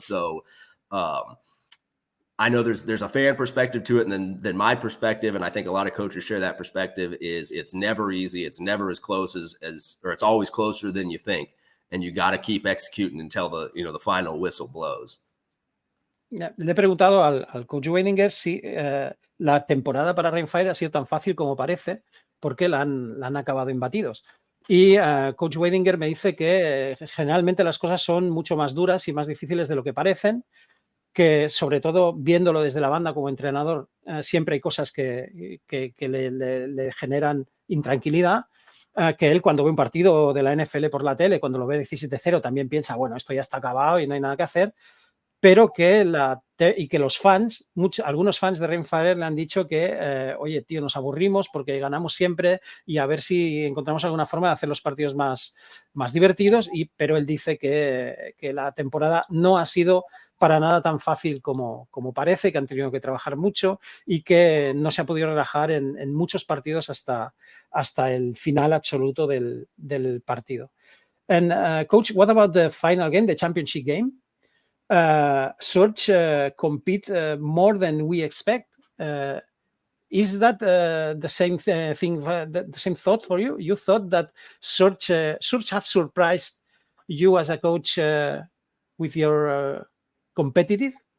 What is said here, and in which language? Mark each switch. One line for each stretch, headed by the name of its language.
English: So I know there's a fan perspective to it, and then my perspective, and I think a lot of coaches share that perspective, is it's never easy. It's never as close or it's always closer than you think. And you got to keep executing until the final whistle blows.
Spanish: Le he preguntado al coach Weidinger si la temporada para Rhein Fire ha sido tan fácil como parece, porque la han acabado imbatidos. Y coach Weidinger me dice que generalmente las cosas son mucho más duras y más difíciles de lo que parecen, que sobre todo viéndolo desde la banda como entrenador, siempre hay cosas que le generan intranquilidad. Que él, cuando ve un partido de la NFL por la tele, cuando lo ve 17-0, también piensa, bueno, esto ya está acabado y no hay nada que hacer, pero que los fans, algunos fans de Rhein Fire le han dicho que, oye, tío, nos aburrimos porque ganamos siempre, y a ver si encontramos alguna forma de hacer los partidos más divertidos, pero él dice que la temporada no ha sido para nada tan fácil como parece, que han tenido que trabajar mucho y que no se ha podido relajar en muchos partidos hasta el final absoluto del partido.
English: And coach, what about the final game, the championship game? Surge compete more than we expect. Is that the same thing, the same thought for you? You thought that Surge have surprised you as a coach with your competitive?